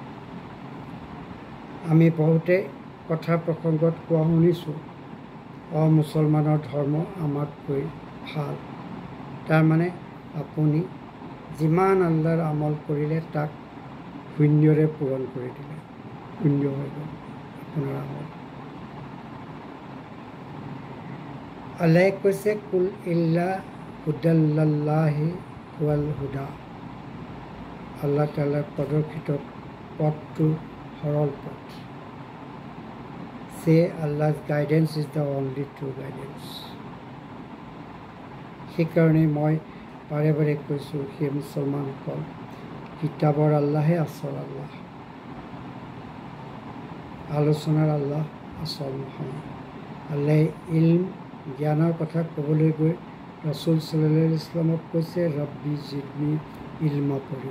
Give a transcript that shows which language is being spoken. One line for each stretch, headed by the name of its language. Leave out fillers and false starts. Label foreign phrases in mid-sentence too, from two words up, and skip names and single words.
Assamese: আমি বহুতে কথা প্ৰসংগত কোৱা শুনিছোঁ, মুছলমানৰ ধৰ্ম আমাতকৈ ভাল। তাৰমানে আপুনি যিমান আল্লাহৰ আমল কৰিলে তাক শূন্যৰে পূৰণ কৰি দিলে, শূন্য হৈ গ'ল আপোনাৰ আমল। আল্লাহে কৈছে,
Arabic: قل إن هدى الله هو الهدى,
Assamese: আল্লাহ তাআলাৰ প্ৰদৰ্শিত পথটো সৰল পথ।
English: say Allah's guidance is the only true guidance.
Assamese: সেইকাৰণে মই বাৰে বাৰে কৈছোঁ, সেই মুছলমানসকল, কিতাপৰ আল্লাহে আচল আল্লাহ, আলোচনাৰ আল্লাহ আচল নহয়। আল্লাহে ইলম জ্ঞানৰ কথা ক'বলৈ গৈ ৰাছুল
Arabic: صلى الله عليه وسلم
Assamese: কৈছে,
Arabic: رب زدني علما
Assamese: পঢ়িব।